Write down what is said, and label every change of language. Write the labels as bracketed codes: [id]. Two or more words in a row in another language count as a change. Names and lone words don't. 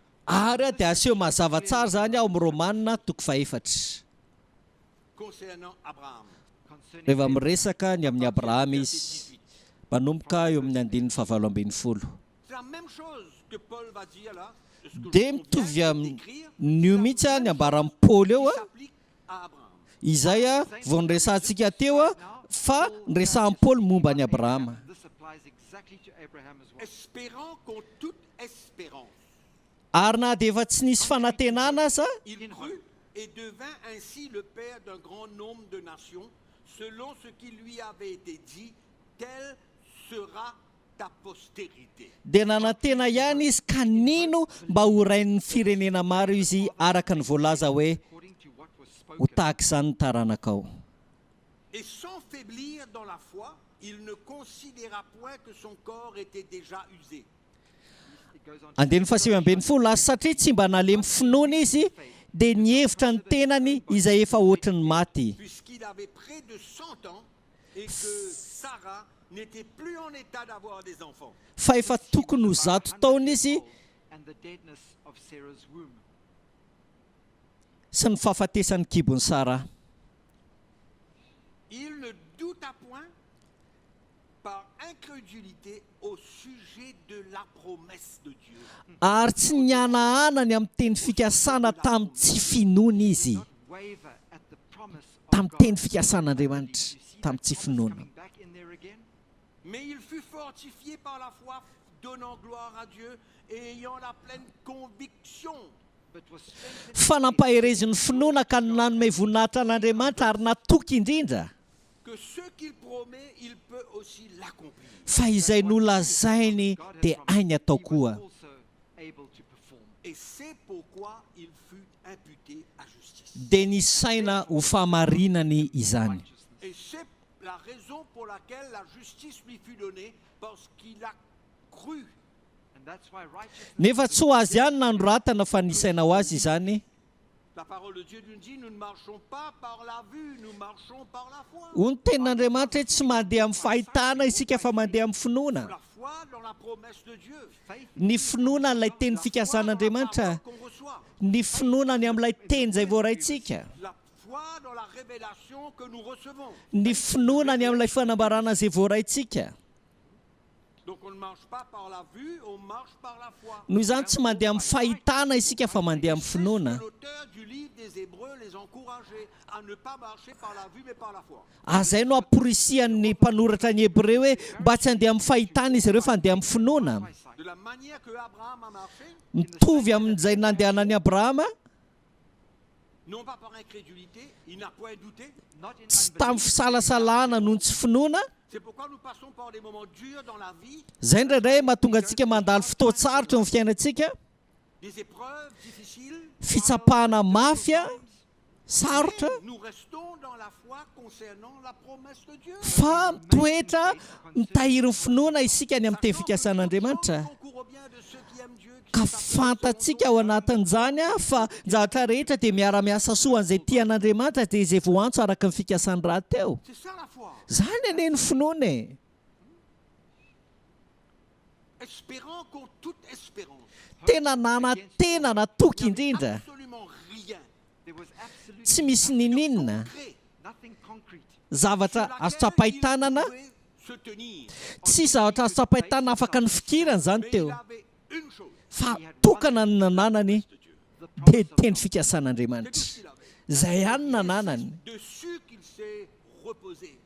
[mg] ary a dia aseho mazava tsara zany ao amin'ny romanina toko faefatra [fr] Concernant Abraham. [mg] rehefa miresaka ny amin'ny abrahama izy [fr] Verset 18. [mg] manomboka eo amin'ny andininy fahavalo ambin'ny folo [fr] C'est la même chose que Paul va dire là. Ce que [mg] dia [fr] on [mg] mitovy [fr] vient [mg] amin'ny [fr] d'écrire, [mg] nio mihitsy a ny ambaran'ny paoly eo a [fr] s'applique à Abraham. [mg] izay a vao niresantsika teo a fa niresahan'ny paoly momba ny abrahama [en] This applies exactly to Abraham as well. [fr] Espérant contre toute espérance. [mg] ary na dia efa tsy nisy fanantenana aza [fr] Il crut et devint ainsi le père d'un grand nombre de nations, selon ce qui lui avait été dit, telle sera ta postérité. [mg] dia nanantena ihany izy ka nino mba ho rain'ny firenena maro izy araka ny voalaza hoe [en] According to what was [mg] ho [en] spoken. [mg] tahaka izany ny taranakao [fr] Et sans faiblir dans la foi, il ne considéra point que son corps était déjà usé. [en] It goes on to [mg] andeny fahasivambeny folo azy satria tsy mba nalemy finoana izy dia nihevitra ny tenany izay efa ohatrany maty [fr] Puisqu'il avait près de 100 ans et que Sarah n'était plus en état d'avoir des enfants. [mg] fa efa tokony ho 100 taona izy [en] and the deadness of Sarah's womb. [mg] sy ny fahafatesan'ny kibony Sara. [fr] Il ne douta point par incrédulité au sujet de la promesse de Dieu. [mg] Ary tsy nianahanany amin'ny teny fikasana tamin'ny tsy finoana izy [en] Not waver at the promise of [mg] tamin'ny [en] God. [mg] teny fikasan'Andriamanitra [en] You see [mg] tamin'ny [en] that [mg] tsy [en] promise [mg] finoana. [en] coming back in there again? [fr] Mais il fut fortifié par la foi, donnant gloire à Dieu et ayant la pleine conviction [en] But was strengthened [mg] Fa nampahereziny finoana ka nanome voninahitra an'Andriamanitra ary natoky indrindra [fr] que ce qu'il promet, il peut aussi l'accomplir. [mg] fa izay nolazainy [en] God had [mg] dia [en] promised, [mg] hainy atao [en] he was [mg] koa. [en] also able to perform. [fr] Et c'est pourquoi il fut imputé à justice. [mg] Dia nisaina ho fahamarinany izany. [en] Righteousness. [fr] Et c'est la raison pour laquelle la justice lui fut donnée, parce qu'il a cru. [en] And that's why righteousness [mg] Nefa tsy ho azy ihany nanoratana fa nisaina ho azy izany. [fr] La parole de Dieu nous dit, nous ne marchons pas par la vue, nous marchons par la foi. [mg] Hoy ny tenin'Andriamanitra hoe tsy mandeha amin'ny fahitana isika fa mandeha amin'ny finoana. [fr] La foi dans la promesse de Dieu. [en] faith [mg] Ny finoana n'ilay teny [fr] La foi dans la [mg] fikasan'Andriamanitra, [fr] parole qu'on reçoit. [mg] ny finoanany amin'ilay teny izay voaraintsika, [fr] La foi dans la révélation que nous recevons. [mg] ny finoanany amin'ilay fanambarana izay voaraintsika. [fr] Donc on ne marche pas par la vue, on marche par la foi. [mg] Noho izany tsy mandeha amin'ny fahitana isika fa mandeha amin'ny [fr] C'est ce [mg] finoana. [fr] que l'auteur du livre des Hébreux les encourageait à ne pas marcher par la vue mais par la foi. [mg] Azay no aporisian'ny mpanoratra ny Hebreo hoe mba tsy handeha amin'ny fahitana izy ireo fa handeha amin'ny finoana. [en] by sight. [fr] De la manière que Abraham a marché, [mg] Mitovy amin'izay nandehanany Abrahama, [fr] non pas par incrédulité, il n'a point douté. [en] Not in [mg] tsy [en] unbelief. [mg] tamin'ny fisalasalana noho ny tsy finoana. [fr] C'est pourquoi nous passons par des moments durs dans la vie, [mg] Zay indray mahatonga antsika mandalo fotoan-tsarotra eo amin'ny fiainantsika, [fr] des épreuves difficiles. [mg] fitsapahana mafia, sarotra, [fr] Mais nous restons dans la foi concernant la promesse de Dieu. [mg] fa mitoetra mitahiry ny finoana isika ny amin'ny teny fikasan'Andriamanitra. [fr] Concourt au bien de ceux qui aiment Dieu, qui [mg] Ka [fr] s'appellent [mg] fantatsika ao anatin'izany fa zavatra rehetra dia miara-miasa soa an'izay tian'Andriamanitra dia izay voantso araka ny fikasany raha teo. [fr] C'est ça la foi. [mg] Zany ane ny finoana e. [fr] Espérant contre toute espérance. [mg] Tena tena natoky indrindra, [fr] Absolument rien. [en] There was absolutely [mg] tsy misy nininona, [fr] Concret [en] nothing concrete. [mg] zavatra [fr] sur [mg] azo [fr] laquelle [mg] tsapahitanana, [fr] il pouvait se tenir. [mg] tsy zavatra azo tsapahitanana afaka ny fikirana zany [fr] Mais [mg] teo, [fr] il avait une chose [mg] fa tokana ny nananany [fr] de Dieu. [en] The [mg] dia [en] promise of [mg] teny [en] God. [fr] C'est [mg] fikasan'Andriamanitra. [fr] tout ce qu'il avait. [mg] Izay ihany nananany. [fr] Dessus qu'il s'est reposé.